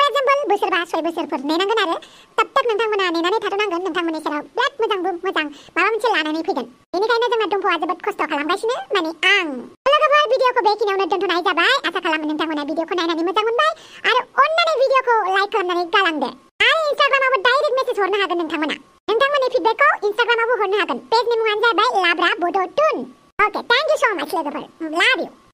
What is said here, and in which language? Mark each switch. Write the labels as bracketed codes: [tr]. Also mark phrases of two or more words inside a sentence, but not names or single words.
[brx] एग्जाम्पल बोसोरबा 6 बोसोरफोर नेनांगोन आरो तब तक नोंथांमोना नेनानै थाथ'नांगोन नोंथांमोननि सेराव बिराद मोजां माबा मोनसे लानानै फैगोन बेनिखायनो जोंहा दंफ'आ जोबोद खस्थ' खालामगासिनो माने आं लोगोफोर भिडिअखौ बेखिनियावनो दोनथ'नाय जाबाय आसा खालामो नोंथांमोना भिडिअखौ नायनानै मोजां मोनबाय आरो अननानै भिडिअखौ लाइक खालामनानै गालांदो आरो इन्स्टाग्रामावबो [en] direct message [brx] हरनो हागोन नोंथांमोननि फिडबेकखौ इन्स्टाग्रामावबो हरनो हागोन पेजनि मुङानो जाबाय लाब्रा बड'टुन [en] okay thank you so much [brx] लोगोफोर [en] love you